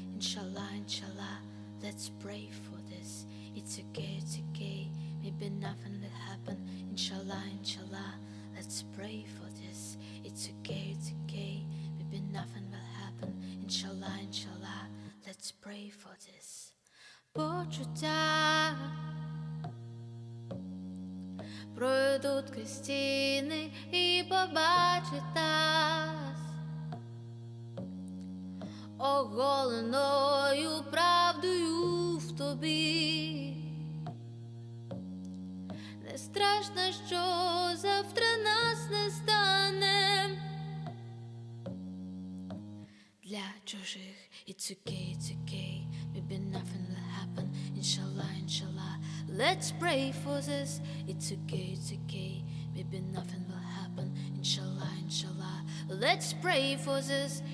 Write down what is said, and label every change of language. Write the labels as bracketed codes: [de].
[en] Inshallah, inshallah, let's pray for this. It's okay, maybe nothing will happen. Inshallah, inshallah, let's pray for this. It's okay, maybe nothing will happen. Inshallah, inshallah, let's pray for this. [uk] Почуття пройдуть крізь стіни і побачить нас оголеною правдою в тобі. Не страшно, що завтра нас не стане. Для чужих [en] it's okay, maybe nothing will happen. Inshallah, inshallah, let's pray for this. It's okay, maybe nothing will happen. Inshallah, inshallah, let's pray for this.